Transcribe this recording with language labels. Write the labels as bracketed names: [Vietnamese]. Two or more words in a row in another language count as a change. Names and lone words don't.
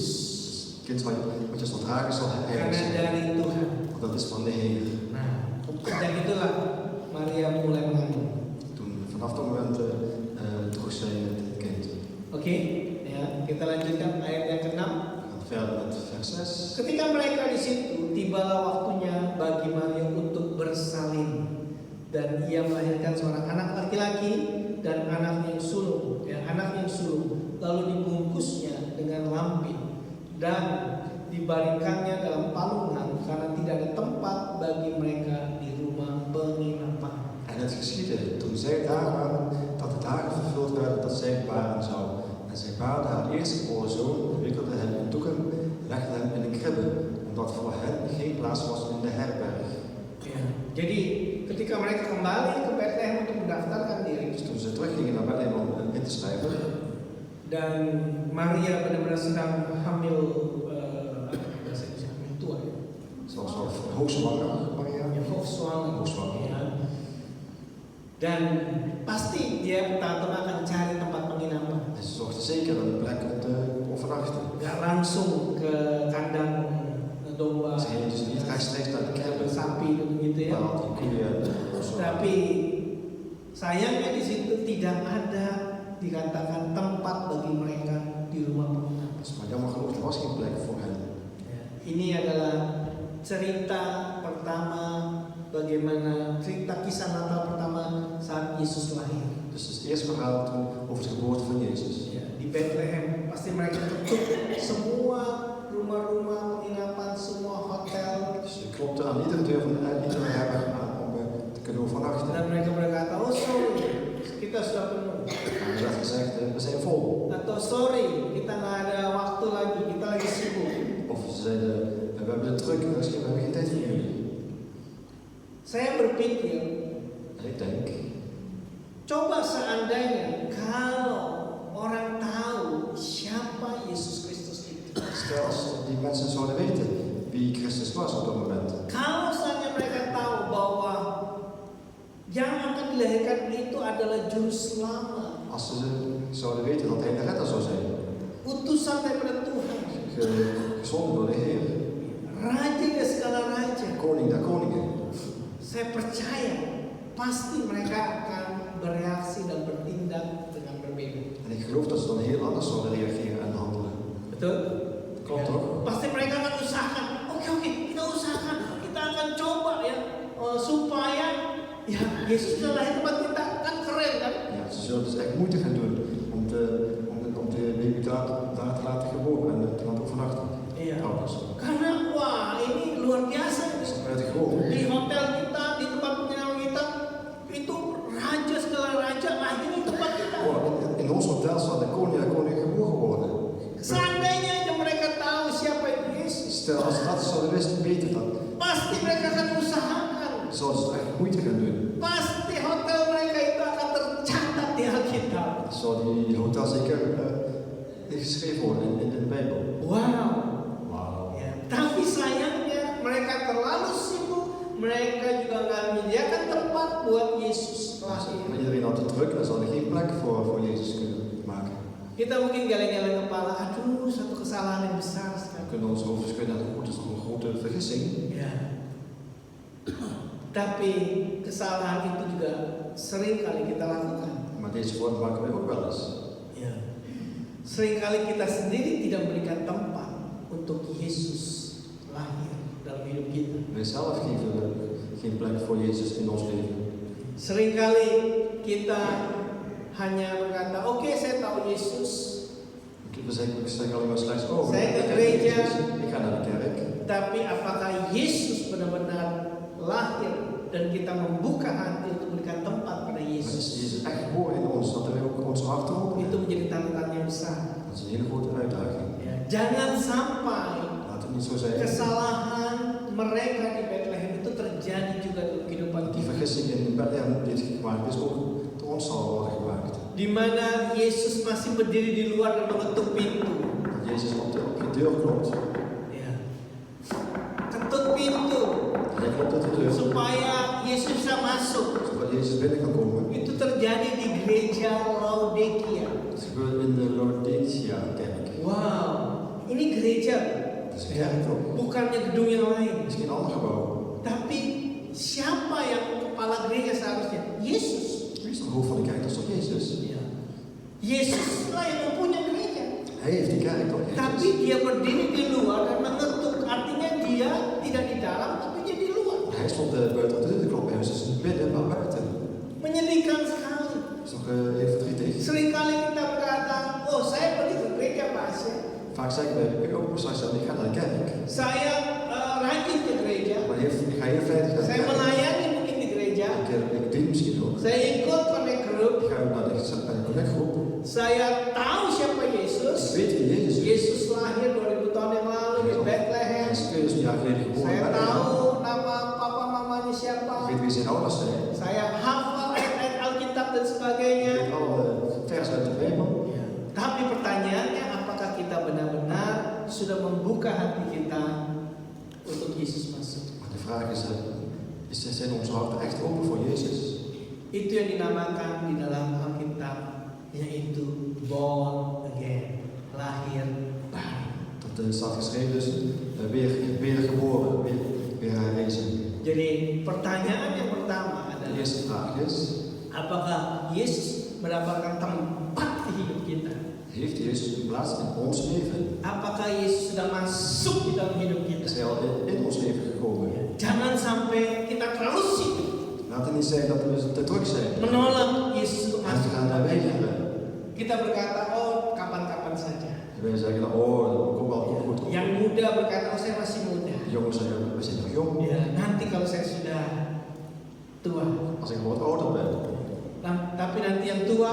[Dutch] Het kind wat je zal dragen zal heilig [Indonesian] Karena [Dutch] zijn. [Indonesian] dari Tuhan. [Dutch] Want dat is van de Heer. [Indonesian] Nah, sejak itulah Maria mulai mengandung. [Dutch] Vanaf dat moment droeg zij het kind. [Indonesian] Oke, ya kita lanjutkan ayat yang ke-6. [Dutch] We gaan verder met vers 6. [Indonesian] Ketika mereka di situ, tibalah waktunya bagi Maria untuk bersalin, dan ia melahirkan seorang anak laki-laki dan anak yang sulung, lalu dibungkusnya dengan lampin dan dibaringkannya dalam palungan karena tidak ada tempat bagi mereka di rumah penginapan. [Dutch] En het geschiedde toen zij daar waren dat de dagen vervuld werden dat zij baren zou. En zij baarde haar eerstgeboren zoon, wikkelde hem in doeken, legde hem in een kribbe, omdat voor hen geen plaats was in de herberg. [Indonesian] Ya, jadi ketika mereka kembali ke Bethlehem untuk mendaftarkan diri, [Dutch] Dus toen ze teruggingen naar Bethlehem om in te schrijven, [Indonesian] dan Maria benar-benar sedang hamil, bahasa Indonesia hamil tua ya, [Dutch] ze was al hoogzwanger, Maria. hoogzwanger. Hoogzwanger. [Indonesian] Ya. Dan pasti dia pertama-tama akan cari tempat penginapan, [Dutch] En ze zochten zeker een plek om te overnachten. [Indonesian] nggak langsung ke kandang domba, [Dutch] Ze gingen dus niet rechtstreeks naar de kribbe, [Indonesian] sapi gitu ya. [Dutch] waar al die koeien en zo. [Indonesian] Tapi sayangnya di situ tidak ada dikatakan tempat bagi mereka di rumah penginapan. [Dutch] Maar jammer genoeg, er was geen plek voor hen. [Indonesian] Ini adalah cerita pertama, bagaimana cerita kisah Natal pertama saat Yesus lahir. [Dutch] Dus het is het eerste verhaal toen over de geboorte van Jezus. [Indonesian] Ya, di Bethlehem pasti mereka tutup semua rumah-rumah penginapan, semua hotel, [Dutch] Dus je klopte aan iedere deur van iedere herberg aan om te kunnen overnachten. [Indonesian] dan mereka berkata, oh sorry, kita sudah penuh. [Dutch] En er werd gezegd, we zijn vol. [Indonesian] Atau sorry, kita nggak ada waktu lagi, kita lagi sibuk. [Dutch] Of ze zeiden, we hebben het druk, we hebben geen tijd voor jullie. [Indonesian] Saya berpikir, [Dutch] En ik denk, [Indonesian] coba seandainya kalau orang tahu siapa Yesus Kristus itu. [Dutch] stel als die mensen zouden weten wie Christus was op dat moment. [Indonesian] Kalau saja mereka tahu bahwa yang akan dilahirkan itu adalah juru selamat, [Dutch] Als ze zouden weten dat hij de redder zou zijn. [Indonesian] utusan daripada Tuhan, [Dutch] Gezonden door de Heer. [Indonesian] raja dari segala raja. [Dutch] Koning der koningen. [Indonesian] Saya percaya pasti mereka akan bereaksi dan bertindak dengan berbeda. [Dutch] En ik geloof dat ze dan heel anders zouden reageren en handelen. [Indonesian] Betul? [Dutch] Klopt toch? [Indonesian] Pasti mereka akan usahakan. Oke, kita usahakan. Kita akan coba ya supaya ya Yesus sudah lahir tempat kita, kan keren kan? [Dutch] Ja, ze zullen dus echt moeite gaan doen om de baby daar te laten geboren en te laten overnachten. [Indonesian] Iya. [Dutch] Ouders. [Indonesian] Karena wah ini luar biasa. [Dutch] Dat is buitengewoon. [Indonesian] Di hotel kita, di tempat penginapan kita itu raja segala raja lahir di tempat kita. [Dutch] Oh, in ons hotel zal de koning en koning geboren worden. [Indonesian] Seandainya aja mereka tahu siapa itu Yesus, [Dutch] Stel, als ze dat zouden weten dan [Indonesian] pasti mereka akan usahakan. [Dutch] zouden ze echt moeite gaan doen. [Indonesian] Pasti hotel mereka itu akan tercatat di Alkitab. [Dutch] Zou die hotel zeker geschreven worden in de Bijbel. [Indonesian] Wow. [Dutch] Wauw. [Indonesian] Ya, tapi sayangnya mereka terlalu sibuk, mereka juga nggak menyediakan tempat buat Yesus lahir. [Dutch] Maar iedereen had het druk en ze hadden geen plek voor Jezus kunnen maken. [Indonesian] Kita mungkin geleng-geleng kepala, aduh satu kesalahan yang besar [Dutch] We [Indonesian] sekali. [Dutch] kunnen ons hoofd schudden en het is toch een grote vergissing. [Indonesian] Ya. Tapi kesalahan itu juga sering kali kita lakukan. [Dutch] Maar Maar deze woorden maken wij ook wel eens. [Indonesian] Ya. Seringkali kita sendiri tidak memberikan tempat untuk Yesus lahir dalam hidup kita. [Dutch] Wij zelf geven geen plek voor Jezus in ons leven. [Indonesian] Seringkali kita hanya berkata, oke, saya tahu Yesus, [Dutch] We zeggen alleen maar slechts, oh, [Indonesian] Saya ke [Dutch] ik ken [Indonesian] gereja. [Dutch] Jezus, ik ga naar de kerk. [Indonesian] tapi apakah Yesus benar-benar lahir dan kita membuka hati untuk memberikan tempat pada [Dutch] Maar is [Indonesian] Yesus? [Dutch] Jezus echt geboren in ons, dat wij ook ons hart openen? [Indonesian] Itu menjadi tantangan yang besar. [Dutch] Dat is een hele grote uitdaging. [Indonesian] Ya, jangan sampai [Dutch] Laat het niet zo zijn. [Indonesian] kesalahan mereka di Bethlehem itu terjadi juga dalam kehidupan [Dutch] Die [Indonesian] kita. [Dutch] vergissing in Bethlehem die gemaakt is, ook door ons zal worden gemaakt. [Indonesian] Di mana Yesus masih berdiri di luar dan mengetuk pintu. [Dutch] Dat Jezus op je deur klopt. [Indonesian] Ya. Ketuk pintu [Dutch] Hij klopt op de deur, [Indonesian] supaya Yesus bisa masuk. [Dutch] zodat Jezus binnen kan komen. [Indonesian] Itu terjadi di gereja Laodikia. [Dutch] Dat gebeurt in de Laodicea-kerk. [Indonesian] Wow, ini gereja, [Dutch] Dat is een kerk ook. [Indonesian] bukannya gedung yang lain. [Dutch] Het is geen ander gebouw. [Indonesian] Tapi siapa yang kepala gereja seharusnya? Yesus. [Dutch] Wie is de hoofd van de kerk? Dat is toch Jezus? [Indonesian] Ya. Yesus lah yang mempunyai gereja. [Dutch] Hij heeft die kerk toch? [Indonesian] Tapi [Dutch] Jezus. [Indonesian] dia berdiri di luar dan mengetuk. Artinya dia tidak di dalam, tapi dia di luar. [Dutch] Hij stond buiten de deur te kloppen. Hij was dus niet binnen, maar buiten. [Indonesian] Menyedihkan sekali. [Dutch] Dat is toch heel verdrietig. [Indonesian] Seringkali kita berkata, oh saya pergi ke gereja pasien. [Dutch] Vaak zeggen wij, ik ook straks ik ga naar de kerk. [Indonesian] Saya rajin ke gereja. [Dutch] Maar ik ga heel veilig naar de [Indonesian] Saya [Dutch] kerk. [Indonesian] melayani mungkin di gereja. [Dutch] Ik dien misschien ook. [Indonesian] Saya ikut [English] connect group. [Dutch] Ik ga ook naar de connectgroep. [Indonesian] Saya tahu siapa [Dutch] Ik [Indonesian] Yesus. [Dutch] weet wie Jezus is. [Indonesian] Yesus lahir 2000 tahun yang lalu di Bethlehem. [Dutch] Hij is 2000 jaar geleden geboren. [Indonesian] Saya [Dutch] in Bethlehem. [Indonesian] tahu nama papa mamanya [Dutch] Ik [Indonesian] siapa. [Dutch] weet wie zijn ouders zijn. [Indonesian] Saya hafal ayat-ayat Alkitab dan [Dutch] Ik [Indonesian] sebagainya. [Dutch] weet alle vers uit de Bijbel. [Indonesian] Tapi pertanyaannya, apakah kita benar-benar sudah membuka hati kita untuk Yesus masuk? [Dutch] Maar de vraag is zijn onze harten echt open voor Jezus? [Indonesian] Itu yang dinamakan di dalam Alkitab, yaitu [English] born again, [Indonesian] lahir baru. [Dutch] Dat staat geschreven dus weer geboren, weer herrezen. [Indonesian] Jadi pertanyaan yang pertama [Dutch] De [Indonesian] adalah, [Dutch] eerste vraag is, [Indonesian] apakah Yesus mendapatkan tempat di hidup kita? [Dutch] heeft Jezus een plaats in ons leven? [Indonesian] Apakah Yesus sudah masuk di dalam hidup [Dutch] Is [Indonesian] kita? [Dutch] Hij al in ons leven gekomen? [Indonesian] Jangan sampai kita terlalu sibuk [Dutch] Laat het niet zijn dat we te druk zijn. [Indonesian] menolak Yesus untuk [Dutch] En we [Indonesian] masuk. [Dutch] gaan daar weigeren. [Indonesian] Kita berkata, oh kapan-kapan saja. [Dutch] En wij zeggen, oh, dat komt wel goed. [Indonesian] Yang muda berkata, oh saya masih muda. [Dutch] De jongens zeggen, we zijn nog jong. [Indonesian] Ya, nanti kalau saya sudah tua. [Dutch] Als ik wat ouder ben. [Indonesian] Tapi nanti yang tua,